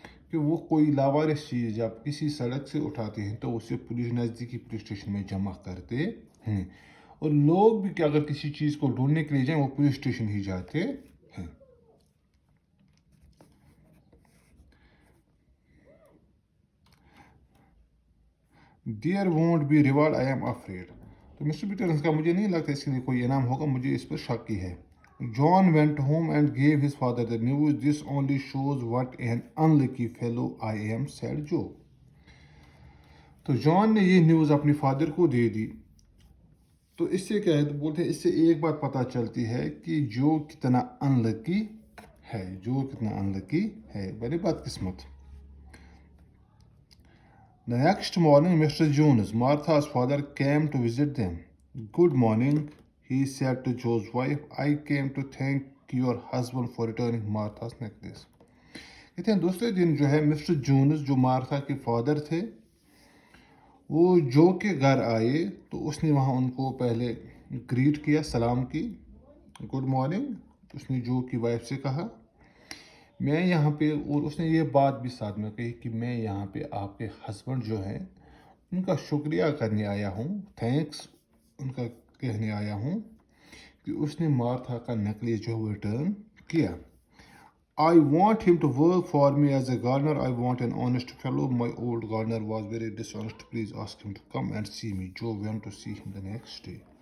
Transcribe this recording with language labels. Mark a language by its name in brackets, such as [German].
[Urdu] کہ وہ کوئی لاوارث چیز جب کسی سڑک سے اٹھاتے ہیں تو اسے نزدیکی پولیس اسٹیشن میں جمع کرتے ہیں، اور لوگ بھی کہ اگر کسی چیز کو ڈھونڈنے کے لیے جائیں وہ پولیس اسٹیشن ہی جاتے ہیں۔ [English] There won't be reward, I am afraid. [Urdu] تو مسٹر پیٹرسن کا مجھے نہیں لگتا اس کے لیے کوئی انعام ہوگا، مجھے اس پر شک ہی ہے۔ [English] John went home and gave his father the news. This only shows what an unlucky fellow I am, said Joe. [Urdu] تو جان نے یہ نیوز اپنی فادر کو دے دی، تو اس سے کیا ہے، تو بولتے ہیں اس سے ایک بات پتہ چلتی ہے کہ جو کتنا انلکی ہے، جو کتنا انلکی ہے، بڑی بات قسمت۔ [English] The next morning, Mr. Jones, Martha's father, came to visit them. Good morning, he said to Joe's wife. I came to thank your husband for returning Martha's necklace. [Urdu] کہتے ہیں دوسرے دن جو ہے مسٹر جونز جو مارتھا کے father تھے وہ جو کے گھر آئے تو اس نے وہاں ان کو پہلے گریٹ کیا، سلام کی، گڈ مارننگ۔ اس نے جو کی وائف سے کہا میں یہاں پہ، اور اس نے یہ بات بھی ساتھ میں کہی کہ میں یہاں پہ آپ کے ہسبینڈ جو ہیں ان کا شکریہ کرنے آیا ہوں، تھینکس ان کا کہنے آیا ہوں کہ اس نے مارتھا کا نیکلیس جو ریٹرن کیا۔ [English] I want him to work for me as a gardener. I want an honest fellow. My old gardener was very dishonest. Please ask him to come and see me. Joe went to see him the next day.